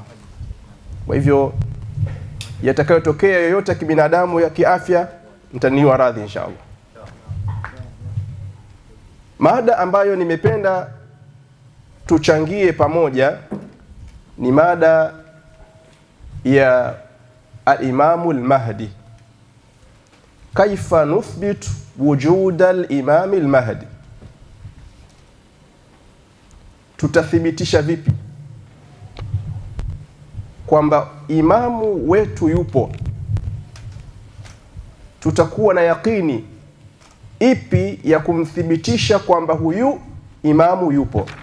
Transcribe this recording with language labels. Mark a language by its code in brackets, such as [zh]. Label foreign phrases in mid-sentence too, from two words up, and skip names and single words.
[sw] Kwa hivyo yatakayotokea yoyote ya kibinadamu ya kiafya, mtaniwa radhi inshallah. Mada ambayo nimependa tuchangie pamoja ni mada ya al-Imamu al-Mahdi. [ar] كيف نثبت وجود الإمام المهدي? [sw] Tutathibitisha vipi kwamba imamu wetu yupo? Tutakuwa na yakini ipi ya kumthibitisha kwamba huyu imamu yupo?